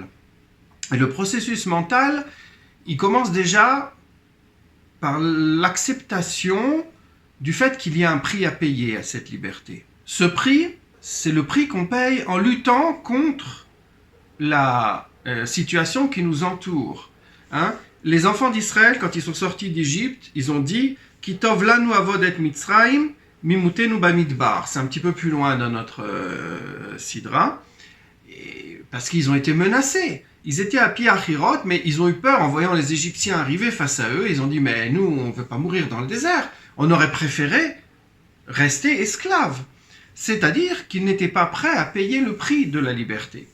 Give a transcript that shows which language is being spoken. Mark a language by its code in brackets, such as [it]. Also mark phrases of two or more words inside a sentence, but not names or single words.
[fr] Et le processus mental, il commence déjà par l'acceptation du fait qu'il y a un prix à payer à cette liberté. Ce prix, c'est le prix qu'on paye en luttant contre la situation qui nous entoure. Hein ? Les enfants d'Israël, quand ils sont sortis d'Égypte, ils ont dit « [he] כי טוב לנו עבד את מצרים ממותנו במדבר ». [fr] C'est un petit peu plus loin dans notre sidra, parce qu'ils ont été menacés. Ils étaient à Pi Hachirot, mais ils ont eu peur en voyant les Égyptiens arriver face à eux. Ils ont dit « Mais nous, on ne veut pas mourir dans le désert. On aurait préféré rester esclaves. » C'est-à-dire qu'ils n'étaient pas prêts à payer le prix de la liberté.